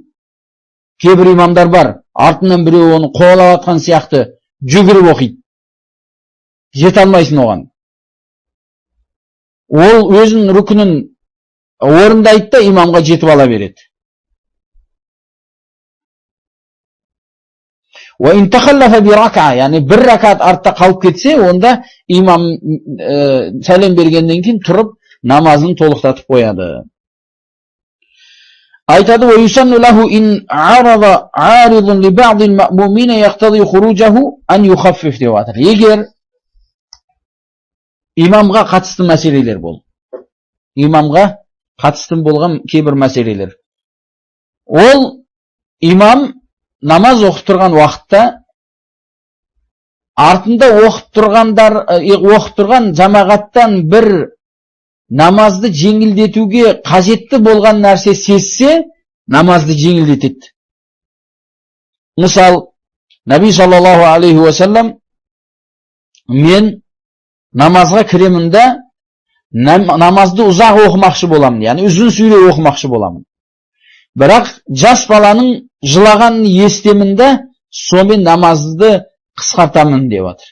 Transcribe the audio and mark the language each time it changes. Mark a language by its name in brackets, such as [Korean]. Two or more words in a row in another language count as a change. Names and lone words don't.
[Kazakh] Кейбір имамдар бар, артынан біреу оны қуалап атқан сияқты жүгіріп оқиды. Жете алмайсың оған. Ол өзінің рүкінін орындайды да имамға жетіп ала береді. [Arabic] وإن تخلف بركعة, [Kazakh] yani bir rakat артта қалып кетсе, onda imam сәлем бергеннен кейін тұрып намазын толықтатып қояды. Айтады: [Arabic] "ويسن له إن عرض عارض لبعض المأمومين يقتضي خروجه أن يخفف" [Kazakh] деп жатыр. Егер имамға қатысты мәселелер бол. Имамға қатысты болған кейбір мәселелер. Ол имам намаз оқып тұрған уақытта артында оқып тұрған жамағаттан бір намазды жеңілдетуге қажетті болған нәрсе сезсе, намазды жеңілдетеді. Мысал, [Arabic] نبي صلى الله عليه وسلم: [Kazakh] "Мен намазға кіремін да намазды ұзақ оқымақшы боламын, яғни ұзын сүре оқымақшы боламын. Бірақ жас баланың жылағанын естемін да сонымен намазды қысқартамын" деп жатыр.